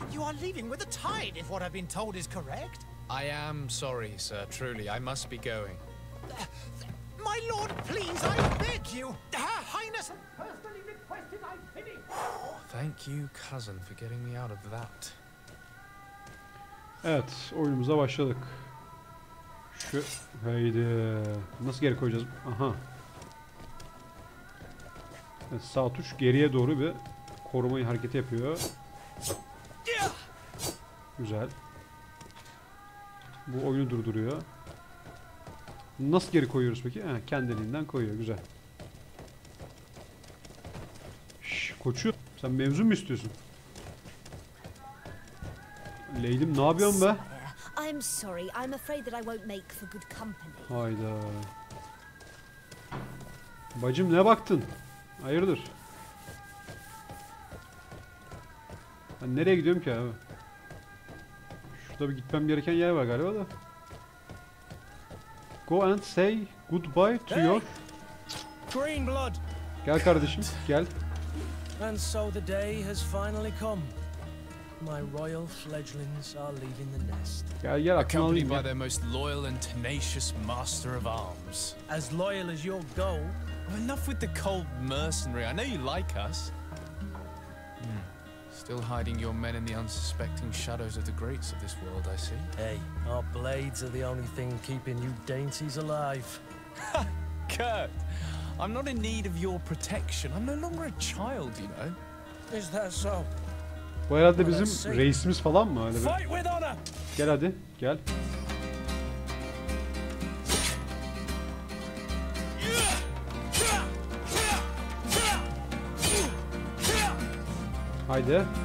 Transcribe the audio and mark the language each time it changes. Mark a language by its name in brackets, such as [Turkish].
[English] You are leaving with the tide, if what I've been told is correct. I am sorry, sir. Truly, I must be going. My lord, please, I beg you. Her Highness personally requested I finish. Thank you, cousin, for getting me out of that. [Turkish] Evet, oyunumuza başladık. Şu haydi. Nasıl geri koyacağız? Aha. Evet, sağ tuş geriye doğru bir korumayı hareketi yapıyor. Güzel. Bu oyunu durduruyor. Nasıl geri koyuyoruz peki? Ha, kendiliğinden koyuyor. Güzel. Şş, koçu, sen mevzu mu istiyorsun? Leydim, ne yapıyorsun be? [English] I'm sorry. I'm afraid that I won't make for good company. [Turkish] Hayda. Bacım, ne baktın? Hayırdır? Ben nereye gidiyorum ki abi? Şurada bir gitmem gereken yer var galiba da. [English] Go and say goodbye to your... Green blood. [Turkish] Gel kardeşim, gel. [English] And so the day has finally come. My royal fledglings are leaving the nest. [Turkish] Gel gel, aklını [English] Accompanied [Turkish] alayım [English] by [Turkish] ya. [English] their most loyal and tenacious master of arms. As loyal as your gold. Enough with the cold mercenary. I know you like us. Still hiding your men in the unsuspecting shadows of the greats of this world, I see. Hey, our blades are the only thing keeping you dainties alive. Kurt, I'm not in need of your protection. I'm no longer a child, you know. Is that so? [Turkish] Bu herhalde bizim reisimiz falan mı? Öyle bir... [English] Fight with honor. [Turkish] Gel hadi, gel. Haydi.